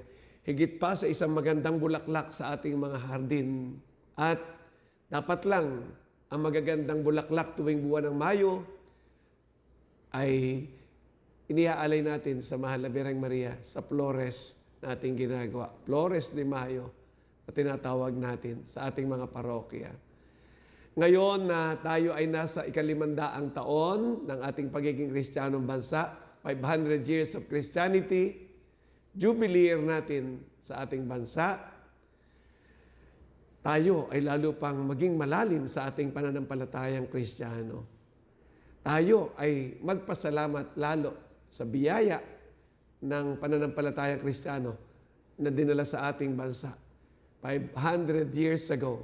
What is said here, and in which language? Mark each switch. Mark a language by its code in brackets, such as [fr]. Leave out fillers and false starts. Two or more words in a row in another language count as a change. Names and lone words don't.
[tl] Higit pa sa isang magandang bulaklak sa ating mga hardin. At dapat lang ang magagandang bulaklak tuwing buwan ng Mayo ay iniaalay natin sa mahal na Birheng Maria sa Flores na ating ginagawa. Flores de Mayo na tinatawag natin sa ating mga parokya. Ngayon na tayo ay nasa 500 taon ng ating pagiging Kristiyanong bansa, [en] 500 years of Christianity, Jubilee year [tl] natin sa ating bansa, tayo ay lalo pang maging malalim sa ating pananampalatayang Kristiyano. Tayo ay magpasalamat lalo sa biyaya ng pananampalatayang Kristiyano na dinala sa ating bansa 500 [en] years ago.